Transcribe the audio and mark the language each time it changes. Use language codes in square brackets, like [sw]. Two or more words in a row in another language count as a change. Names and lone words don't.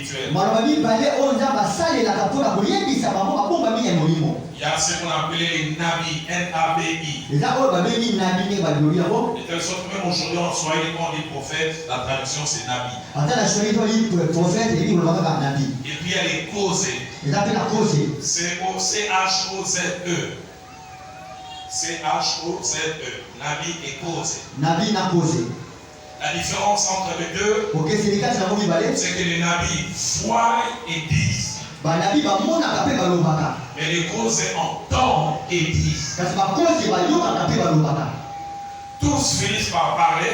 [fr] Il y a ce qu'on appelait les nabis, N-A-B-I. De telle sorte que même aujourd'hui en Swahili, quand on dit prophète, la traduction c'est nabi. Et puis il y a les causés. C-O-C-H-O-Z-E. C-H-O-Z-E. Nabi et causé. La différence entre les deux, c'est que les nabis voient et disent. Mais les causés entendent et disent. Tous finissent par parler.